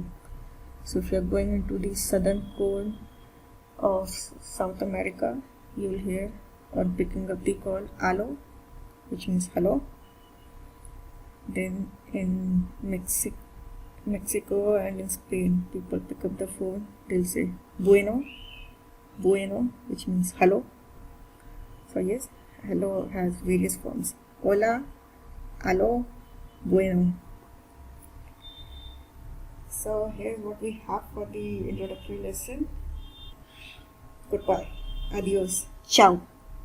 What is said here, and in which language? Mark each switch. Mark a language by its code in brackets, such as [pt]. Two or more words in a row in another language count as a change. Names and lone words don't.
[en] So if you are going into the southern cone of South America, you will hear or picking up the call alo, which means hello. Then in Mexico and in Spain, people pick up the phone, they'll say [es] bueno, bueno, [en] which means hello. So yes, hello has various forms. [es] Hola, alo, bueno. [en] So here's what we have for the introductory lesson. Goodbye, adios, ciao.